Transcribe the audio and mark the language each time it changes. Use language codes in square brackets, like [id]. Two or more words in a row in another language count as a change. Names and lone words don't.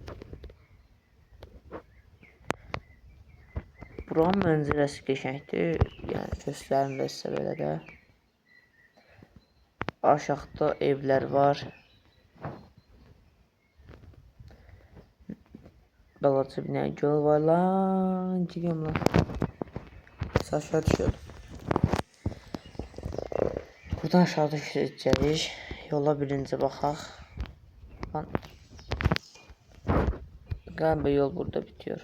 [az] Buranın mənzərəsi qəşəngdir. Yəni göstərim də sizə belə də. Aşağıda evlər var. Balaca bir göl var lan. [tr] Gidiyorum lan. Aşağı düşüyorum. [az] Buradan aşağıda düşəcəyik. Yola birinci baxaq. Lan. [tr] Galiba yol burada bitiyor.